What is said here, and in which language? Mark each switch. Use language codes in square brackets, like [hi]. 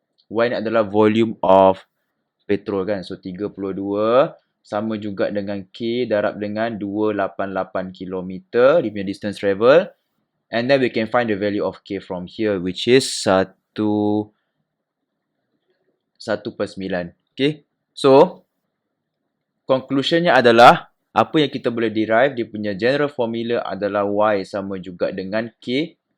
[ms] Y ni adalah [en] volume of petrol [ms] kan. So 32 sama juga dengan K darab dengan 288 km. Dia punya [en] distance travel. And then we can find the value of K from here, which is 1/9. Okay. [ms] So conclusionnya adalah apa yang kita boleh derive, dia punya general formula adalah Y sama juga dengan K.